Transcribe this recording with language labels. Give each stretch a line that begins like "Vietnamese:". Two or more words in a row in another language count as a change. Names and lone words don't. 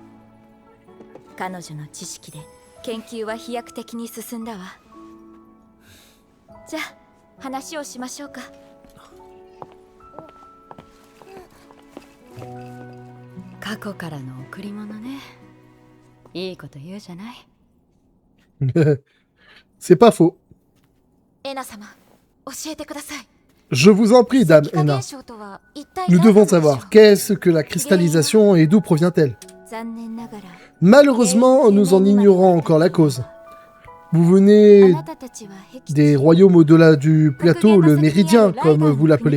Japanese: 彼女の知識で研究は飛躍的に進んだわ。じゃあ話をしましょうか。過去からの贈り物ね。いいこと言うじゃない。
French: C'est pas faux.
Japanese: エナ様、教えてください。
French: Je vous en prie, Dame Ena. Nous devons savoir qu'est-ce que la cristallisation et d'où provient-elle. Malheureusement, nous en ignorons encore la cause. Vous venez des royaumes au-delà du plateau, le méridien, comme vous l'appelez.